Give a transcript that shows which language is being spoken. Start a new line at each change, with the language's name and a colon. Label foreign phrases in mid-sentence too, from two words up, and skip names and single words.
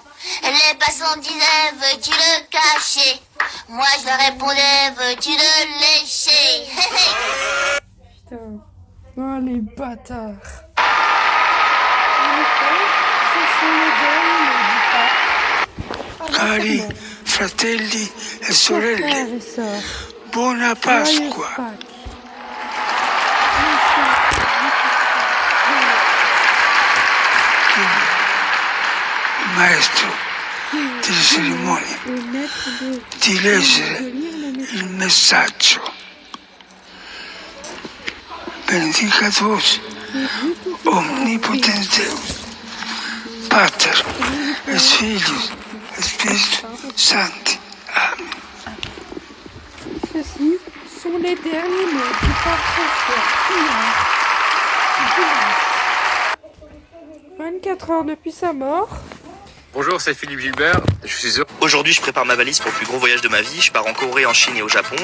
French: Les passants disaient, veux-tu le cacher? Moi je leur répondais, veux-tu le lécher? putain. Oh, les bâtards. En effet, ce sont les derniers mots du pape.
Italian: Cari fratelli e
French: Chers
Italian: sorelle,
French: frères et sœurs,
Italian: buona
French: joyeuse
Italian: Pasqua.
French: Pâques.
Italian: Maestro delle cerimonie,
French: Le maître de
Italian: di leggere
French: lire le message.
Italian: il messaggio.
Latin: Benedicat vos, omnipotens Deus, Pater, et Filius, et Spiritus Sancti. Amen.
French: Ceux-ci sont les derniers mots du pape François. Dimanche. 24 heures depuis sa mort. Bonjour, c'est Philippe Gilbert. Je suis heureux. Aujourd'hui, je prépare ma valise pour le plus gros voyage de ma vie. Je pars en Corée, en Chine et au Japon.